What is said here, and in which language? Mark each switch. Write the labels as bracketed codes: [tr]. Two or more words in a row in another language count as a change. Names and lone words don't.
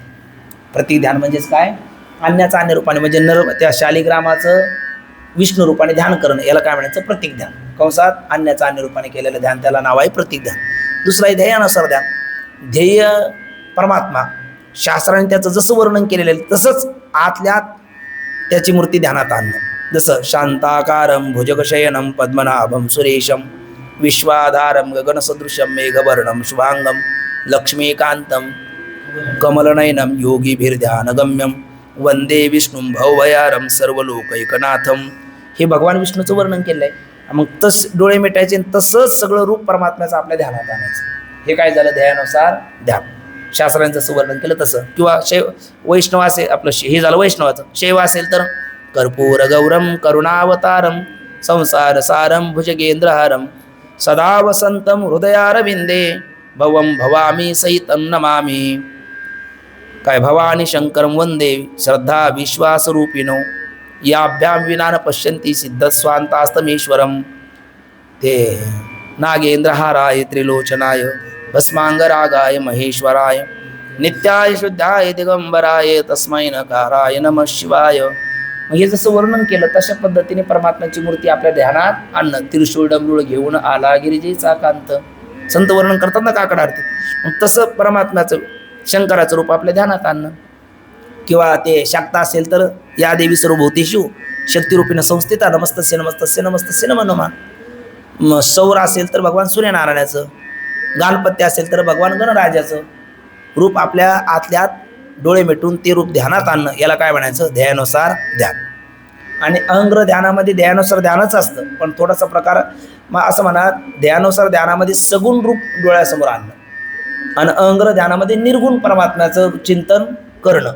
[mr] प्रतीक ध्यान म्हणजेच काय? अन्याचा अन्य रूपाने म्हणजे त्या शालिग्रामाचं विष्णू रूपाने ध्यान करणं, याला काय म्हणायचं? प्रतीक ध्यान. कंसात अन्याचा अन्य रूपाने केलेलं ध्यान, त्याला नाव आहे प्रतीक ध्यान. दुसरं आहे ध्येयानुसार ध्यान. ध्येय परमात्मा, शास्त्राने त्याचं जसं वर्णन केलेलं आहे तसंच आतल्यात त्याची मूर्ती ध्यानात आणणं. [sa] जसं शांताकारं भुजगशयनं पद्मनाभं सुरेशं विश्वाधारं गगनसदृशं मेघवर्णं शुभांगं लक्ष्मीकान्तं कमलनयनं योगिभिर्ध्यानगम्यं वंदे विष्णुं भवभयारं सर्वलोकैकनाथं. [mr] हे भगवान विष्णूचं वर्णन केलं आहे. मग डोळे मिटायचे आणि तसंच सगळं रूप परमात्म्याचं आपल्या ध्यानात आणायचं. हे काय झालं? ध्येयानुसार ध्यान. शास्त्रांचं जसं वर्णन केलं तसं. किंवा वैष्णव असेल, आपलं हे झालं वैष्णवाचं. शैव असेल तर [sa] कर्पूर गौरम करुणावतारम संसार सारम भुजगेंद्रहारम सदा वसंतम हृदयारविंदे भवम भवामी सहितं नमामि. [mr] काय? [sa] भवानी शंकरं वंदे श्रद्धा विश्वासरूपिणो याभ्यां विना न पश्यन्ति सिद्धस्वान्तास्तमीश्वरं. ते नागेंद्रहाराय त्रिलोचनाय भस्मांगरागाय महेश्वराय नित्याय शुद्धाय दिगंबराय तस्मै नकाराय नमः शिवाय. [mr] हे जसं वर्णन केलं तशा पद्धतीने परमात्म्याची मूर्ती आपल्या ध्यानात आणणं. त्रिशूळ डमरूळ घेऊन आला गिरिजेचा कांत, संत वर्णन करतात ना काकड आरती. मग तसं परमात्म्याचं शंकराचं रूप आपल्या ध्यानात आणणं. किंवा ते शाक्ता असेल तर [sa] या देवी सर्वभूतेषु शक्तिरूपीनं संस्थिता नमस्तस्य नमस्तस्य नमस्तस्य नमो नमः. [mr] सौर असेल तर भगवान सूर्यनारायणाचं, गाणपत्य असेल तर भगवान गणराजाचं रूप आपल्या आतल्यात डोळे मिटून ते रूप ध्यानात आणणं, याला काय म्हणायचं? ध्येयानुसार ध्यान. आणि अहंग्र ध्यानामध्ये ध्येयानुसार ध्यानच असतं, पण थोडासा प्रकार असं म्हणा, ध्येयानुसार ध्यानामध्ये सगुण रूप डोळ्यासमोर आणणं आणि अहंग्र ध्यानामध्ये निर्गुण परमात्म्याचं चिंतन करणं.